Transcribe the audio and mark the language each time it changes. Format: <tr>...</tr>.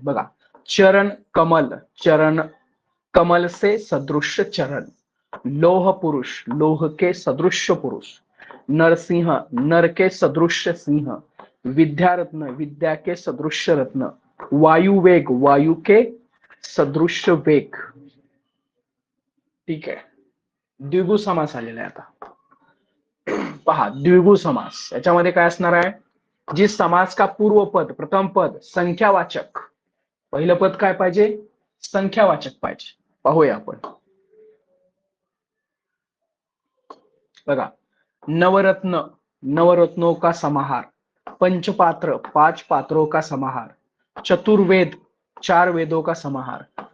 <hi>बघा, चरण कमल, चरण कमल से सदृश चरण. लोह पुरुष, लोह के सदृश पुरुष. नरसिंह, नर के सदृश सिंह. विद्यारत्न, विद्या के सदृश रत्न. वायु वेग, वायु के सदृश वेग.</hi> <mr>ठीक आहे. द्विगु समास आलेला आहे आता. पहा, द्विगु समास याच्यामध्ये काय असणार आहे.</mr> <hi>जी समास का पूर्व पद, प्रथम पद संख्यावाचक.</hi> <mr>पहिलं पद काय पाहिजे, संख्यावाचक पाहिजे. पाहूया आपण. बघा,</mr> <hi>नवरत्न, नवरत्नों का समाहार. पंचपात्र, 5 पात्रों का समाहार. चतुर्वेद, 4 वेदों का समाहार.</hi>